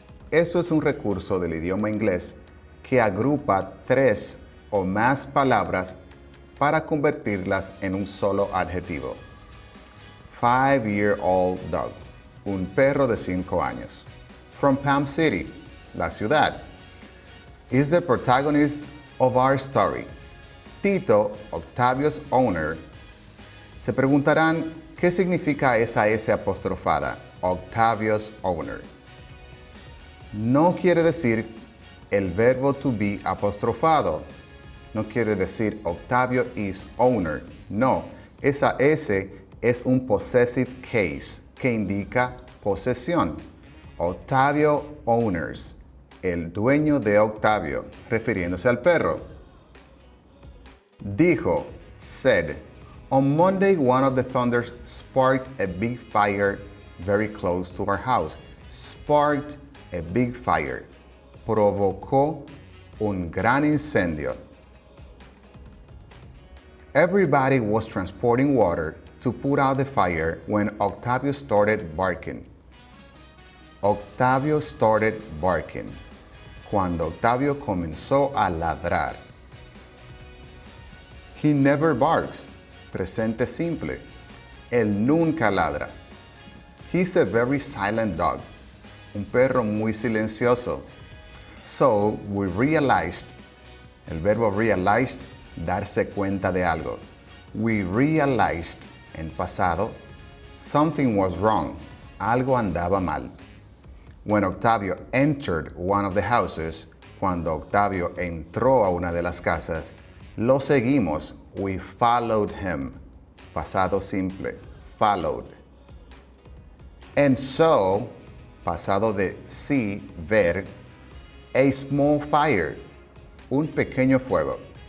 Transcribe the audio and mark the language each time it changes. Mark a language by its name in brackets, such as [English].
[Spanish] Eso es un recurso del idioma inglés que agrupa 3 o más palabras para convertirlas en un solo adjetivo. [English] 5-year-old dog, [Spanish] un perro de 5 años. [English] From Palm City, [Spanish] la ciudad. [English] Is the protagonist of our story. Tito, Octavio's owner. [Spanish] Se preguntarán, ¿qué significa esa S apostrofada? [English] Octavio's owner. [Spanish] No quiere decir el verbo [English] to be [Spanish] apostrofado. No quiere decir [English] Octavio is owner. [Spanish] No, esa S es un [English] possessive case [Spanish] que indica posesión. [English] Octavio owners, [Spanish] el dueño de Octavio, refiriéndose al perro. Dijo, [English] said, on Monday one of the thunders sparked a big fire very close to our house. Sparked a big fire. [Spanish] Provocó un gran incendio. [English] Everybody was transporting water to put out the fire when Octavio started barking. Octavio started barking. [Spanish] Cuando Octavio comenzó a ladrar. [English] He never barks. [Spanish] Presente simple. Él nunca ladra. [English] He's a very silent dog. [Spanish] Un perro muy silencioso. [English] So we realized, [Spanish] el verbo realized, darse cuenta de algo. [English] We realized, [Spanish] en pasado, [English] something was wrong. [Spanish] Algo andaba mal. [English] When Octavio entered one of the houses, [Spanish] cuando Octavio entró a una de las casas, lo seguimos. [English] We followed him. [Spanish] Pasado simple. [English] Followed. And so, [Spanish] pasado de see, ver, [English] a small fire, [Spanish] un pequeño fuego.